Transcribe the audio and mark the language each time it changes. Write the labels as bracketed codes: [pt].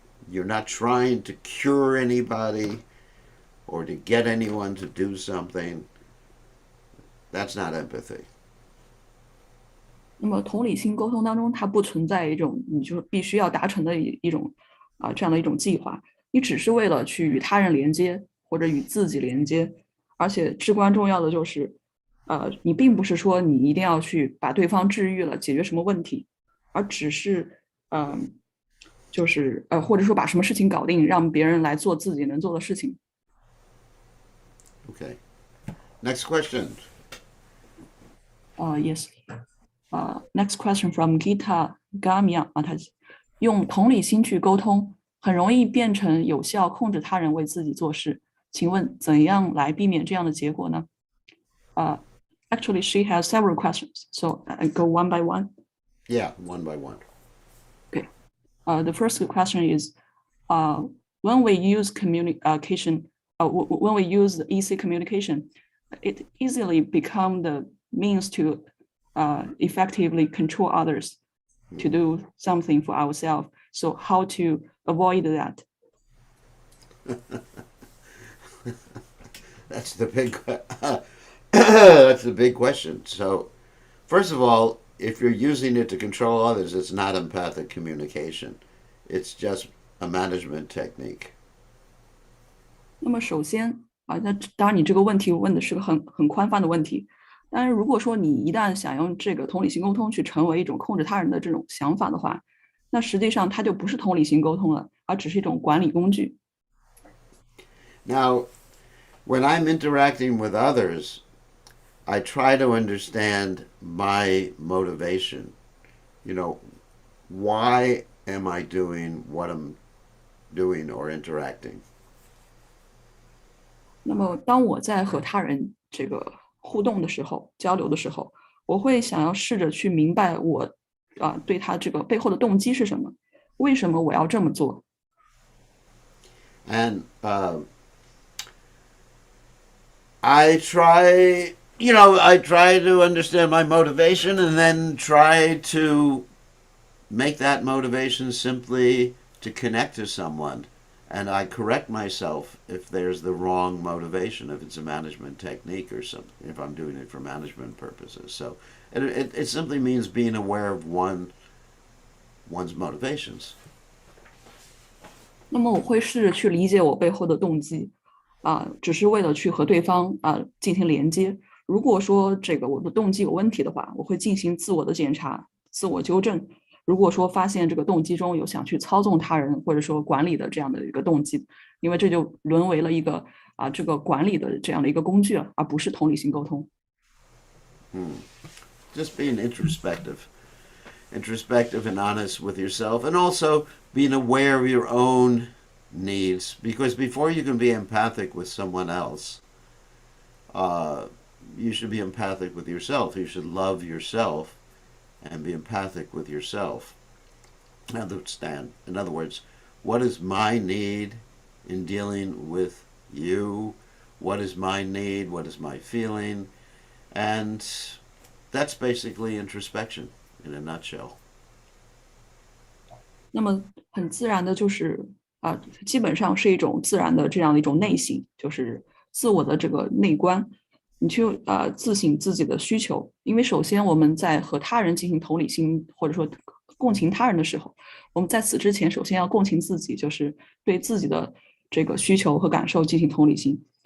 [en] You're not trying to cure anybody or to get anyone to do something. That's not empathy. [zh] 那么同理心沟通当中，它不存在一种你就必须要达成的一种这样的一种计划，你只是为了去与他人连接或者与自己连接，而且至关重要的就是，你并不是说你一定要去把对方治愈了，解决什么问题，而只是就是或者说把什么事情搞定，让别人来做自己能做的事情。 [en] Okay. Next question. Yes. Next question from Gita Gamya Mataji. [zh] 用同理心去沟通，很容易变成有效控制他人为自己做事。请问怎样来避免这样的结果呢？ [en] Actually, she has several questions, so I go one by one. Yeah, one by one. Okay. The first question is, when we use communication, when we use the easy communication, it easily become the means to effectively control others to do something for ourselves. So how to avoid that? That's the big that's the big question. So, first of all, if you're using it to control others, it's not empathic communication. It's just a management technique. [zh] 那么首先那当然你这个问题问的是个很宽泛的问题。但是如果说你一旦想用这个同理心沟通去成为一种控制他人的这种想法的话，那实际上它就不是同理心沟通了，而只是一种管理工具。 [en] Now, when I'm interacting with others, I try to understand my motivation. Why am I doing what I'm doing or interacting? [zh] 那么当我在和他人这个互动的时候，交流的时候，我会想要试着去明白我对他这个背后的动机是什么，为什么我要这么做。 [en] And I try to understand my motivation and then try to make that motivation simply to connect to someone. And I correct myself if there's the wrong motivation, if it's a management technique or something, if I'm doing it for management purposes. So it simply means being aware of one's motivations. [zh] 那么我会试着去理解我背后的动机，只是为了去和对方进行连接。如果说这个我的动机有问题的话，我会进行自我的检查、自我纠正。如果说发现这个动机中有想去操纵他人或者说管理的这样的一个动机，因为这就沦为了一个这个管理的这样的一个工具而不是同理心沟通。 [en] Just being introspective and honest with yourself, and also being aware of your own needs, because before you can be empathic with someone else, uh, you should be empathic with yourself. You should love yourself and be empathic with yourself. In other words, what is my need in dealing with you? What is my need? What is my feeling? And that's basically introspection in a nutshell. [zh] 那么很自然的就是基本上是一种自然的这样的一种内省，就是自我的这个内观，你去自省自己的需求。因为首先我们在和他人进行同理心或者说共情他人的时候，我们在此之前首先要共情自己，就是对自己的这个需求和感受进行同理心。